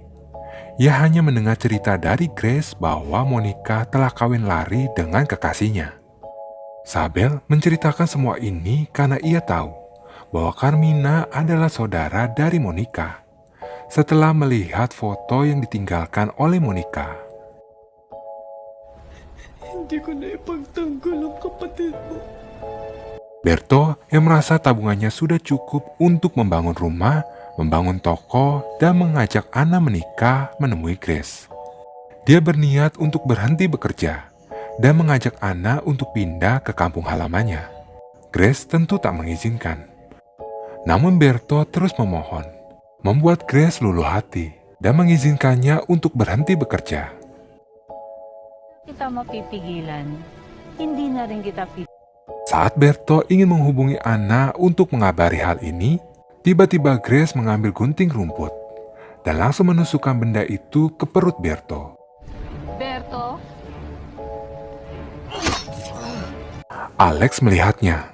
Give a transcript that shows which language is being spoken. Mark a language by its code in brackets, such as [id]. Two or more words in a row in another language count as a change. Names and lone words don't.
[id] Ia hanya mendengar cerita dari Grace bahwa Monica telah kawin lari dengan kekasihnya. Sabel menceritakan semua ini karena ia tahu bahwa Carmina adalah saudara dari Monica. Setelah melihat foto yang ditinggalkan oleh Monica, [tl] Hindi ko na ipagtanggol ang kapatid mo. [id] Berto yang merasa tabungannya sudah cukup untuk membangun rumah, membangun toko, dan mengajak Anna menikah menemui Grace. Dia berniat untuk berhenti bekerja dan mengajak Anna untuk pindah ke kampung halamannya. Grace tentu tak mengizinkan. Namun Berto terus memohon, membuat Grace luluh hati dan mengizinkannya untuk berhenti bekerja. [tl] Kita mapipigilan, hindi na rin kita [id] Saat Berto ingin menghubungi Anna untuk mengabari hal ini, tiba-tiba Grace mengambil gunting rumput dan langsung menusukkan benda itu ke perut Berto. Berto, Alex melihatnya.